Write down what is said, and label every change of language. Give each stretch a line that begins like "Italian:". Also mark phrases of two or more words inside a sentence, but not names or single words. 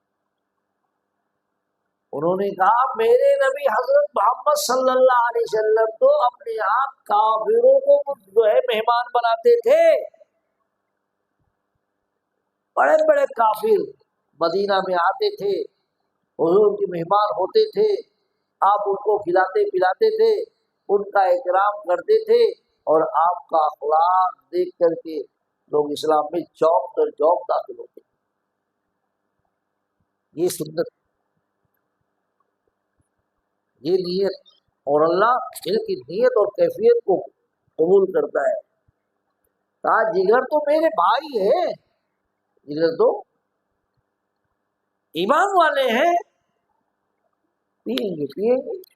Urdu: انہوں نے کہا میرے نبی حضرت محمد صلی اللہ علیہ وسلم تو اپنے آپ کافروں کو جو ہے مہمان بناتے تھے، بڑے بڑے کافر مدینہ میں آتے تھے، حضور کے مہمان ہوتے تھے، آپ ان کو کھلاتے پلاتے تھے، ان کا اکرام کرتے تھے، اور آپ کا اخلاق دیکھ کر کے لوگ اسلام میں جوب در جوب داخل ہوتے تھے۔ یہ سنت، یہ نیت، اور اللہ ان کی نیت اور کیفیت کو قبول کرتا ہے۔ کہا جگر تو میرے بھائی ہے، جگر تو ایمان والے ہیں، پیئیں گے پیئیں گے۔